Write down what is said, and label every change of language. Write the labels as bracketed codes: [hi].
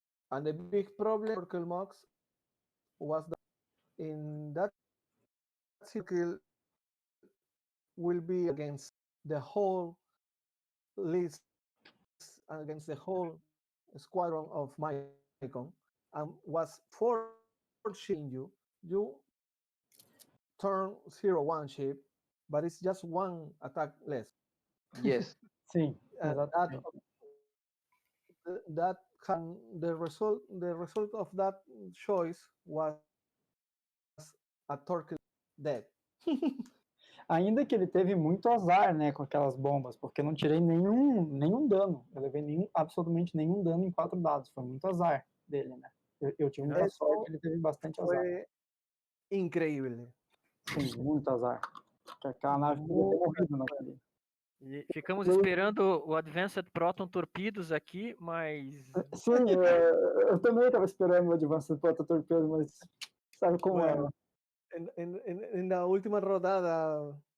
[en] And the big problem for Turtle Max was that in that circle will be against the whole list, against the whole squadron of Maikon, and was forcing you turn 0-1 ship, but it's just one attack less. Yes. [pt] Sim, [en] And [pt] exatamente. [en] that the result of that choice was a turtle dead. [pt] Ainda que ele teve muito azar, né, com aquelas bombas, porque eu não tirei nenhum dano. Eu levei absolutamente nenhum dano em 4 dados. Foi muito azar dele, né? Eu tive muita sorte, ele teve bastante azar. [es] Foi increíble. [pt] Sim, muito azar. Porque aquela nave podia ter morrido naquele. E ficamos esperando o Advanced Proton Torpedos aqui, mas... Sim, eu também estava esperando o Advanced Proton Torpedo, mas sabe como [es] bueno, en la última rodada...